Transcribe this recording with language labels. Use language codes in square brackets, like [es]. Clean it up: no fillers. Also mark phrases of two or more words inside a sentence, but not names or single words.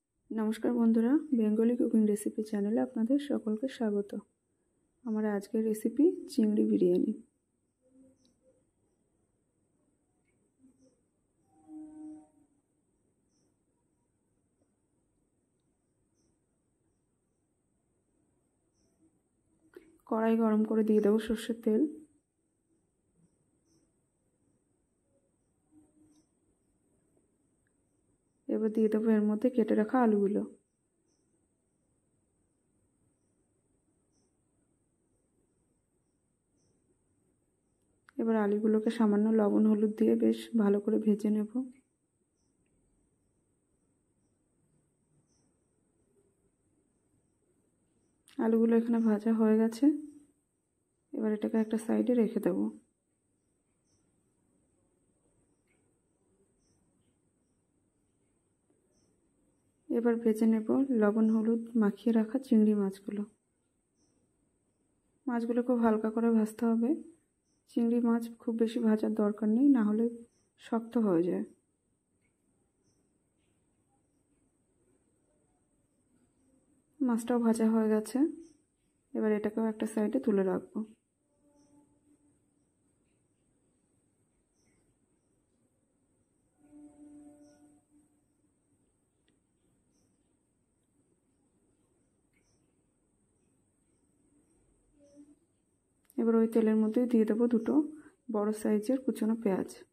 [bn] নমস্কার বন্ধুরা [en] Bengali cooking recipe [bn] চ্যানেলে আপনাদের সকলকে স্বাগত। আমার আজকের রেসিপি চিংড়ি বিরিয়ানি। কড়াই গরম করে দিয়ে দেব সর্ষের তেল। এবার দিয়ে দেব এর মধ্যে কেটে রাখা আলুগুলো। এবার আলুগুলোকে সামান্য লবণ হলুদ দিয়ে বেশ ভালো করে ভেজে নেব। আলুগুলো এখানে ভাজা হয়ে গেছে। এবার এটাকে একটা সাইডে রেখে দেব। এবার ভেজে নেব লবণ হলুদ মাখিয়ে রাখা চিংড়ি মাছগুলো। মাছগুলোকে হালকা করে ভাজতে হবে। চিংড়ি মাছ খুব বেশি ভাজার দরকার नेই, না হলে শক্ত হয়ে যায়। মাছটাও ভাজা হয়ে गेছে। এবার এটাকেও একটা সাইডে তুলে রাখবো। এবার ওই তেলের মধ্যে দিয়ে দেব দুটো বড় সাইজের কুচানো পেঁয়াজ।